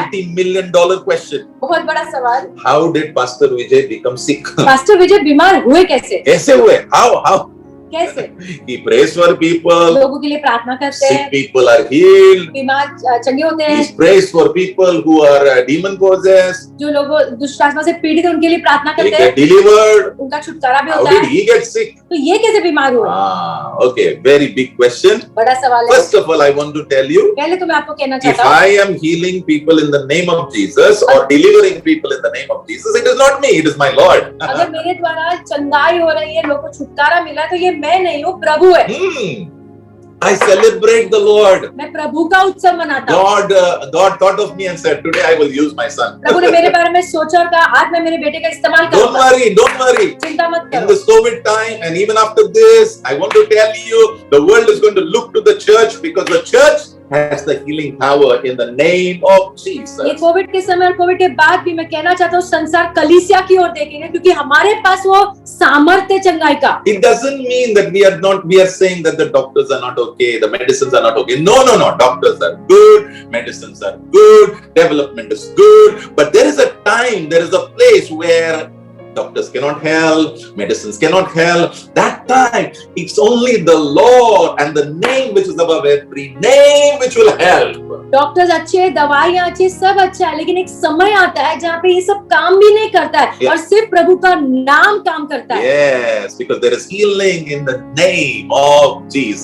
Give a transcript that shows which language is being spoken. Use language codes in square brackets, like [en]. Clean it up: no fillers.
[en] multi-million-dollar question. [hi] बहुत बड़ा सवाल। [en] How did Pastor Vijay become sick? [hi] Pastor विजय बीमार हुए कैसे? कैसे हुए? [en] How? [hi] कैसे? [en] He prays for people. [hi] लोगों के लिए प्रार्थना करते [en] Sick [hi] हैं, [en] people are healed. [hi] बीमार चंगे होते [en] He [hi] हैं, [en] prays for people who are demon possessed. [hi] जो लोग दुष्ट आत्मा से पीड़ित हैं उनके लिए प्रार्थना [en] They [hi] करते हैं, [en] get delivered. [hi] उनका छुटकारा भी [en] How [hi] होता [en] did [hi] है। [en] he get sick? [hi] तो ये कैसे बीमार हुए? [en] Okay, very big question. [hi] बड़ा सवाल है। [en] First of all, I want to tell you, [hi] पहले तो मैं आपको कहना [en] if [hi] चाहता हूँ, [en] I am healing people in the name of Jesus or delivering people in the name of Jesus, it is not me, it is my Lord. [hi] अगर मेरे द्वारा चंगाई हो रही है, लोगों को छुटकारा मिला है, तो ये मैं नहीं हूँ, प्रभु है। [en] I celebrate the Lord. [hi] मैं प्रभु का उत्सव मनाता हूँ। [en] God thought of me and said, today I will use my son. [hi] प्रभु ने मेरे बारे में सोचा और कहा, आज मैं मेरे बेटे का इस्तेमाल [en] Don't [hi] करूंगा। [en] don't worry. [hi] चिंता मत [en] In [hi] करो। [en] this COVID time and even after this, I want to tell you, the world is going to look to the church because the church has the healing power in the name of [hi] ये [en] Jesus. [hi] Covid के समय और Covid के बाद भी मैं कहना चाहता हूँ, संसार कलीसिया की ओर देखेंगे, क्योंकि हमारे पास वो सामर्थ्य चंगाई का। [en] It doesn't mean that we are saying that the doctors are not okay, the medicines are not okay. No. Doctors are good, medicines are good, development is good, but there is a time, there is a place where doctors cannot help, medicines cannot help. That time, it's only the Lord and the name which is above every name which will help. [hi] Doctors अच्छे, दवाइयाँ अच्छी, सब अच्छा है, लेकिन एक समय आता है जहाँ पे ये सब काम भी नहीं करता है [en] Yeah. [hi] और सिर्फ प्रभु का नाम काम करता है। [en] Yes, because there is healing in the name of Jesus.